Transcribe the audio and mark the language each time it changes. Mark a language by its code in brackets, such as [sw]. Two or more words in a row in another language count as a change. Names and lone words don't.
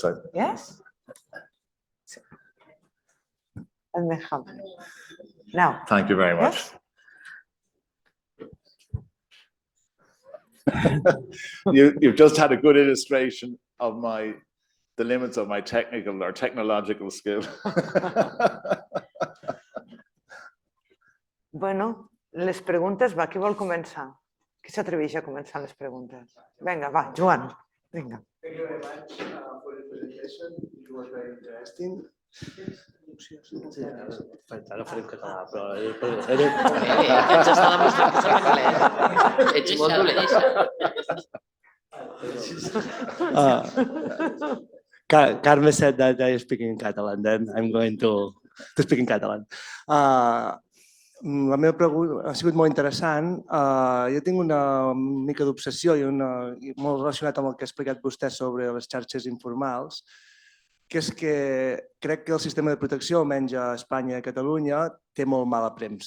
[en] Yes? And then have it. Now. Thank you very much. Yes? You've just had a good illustration of the limits of my technical or technological skill. [ca] Bueno, les preguntes, va, qui vol començar? Qui s'atreveix a començar les preguntes? Vinga, va, Joan, vinga. [en] Thank you very much for the presentation. It was very interesting. [ca] Sí, ara faré en català, però... Ens està demostrant que saps anglès. Ets molt dolent. [en] Carme said that I speak in Catalan, then I'm going to speak in Catalan. [ca] La meva pregunta ha sigut molt interessant. Jo tinc una mica d'obsessió i molt relacionat amb el que ha explicat vostè sobre les xarxes informals, que és que crec que el sistema de protecció, almenys a Espanya i a Catalunya, té molt mala premsa.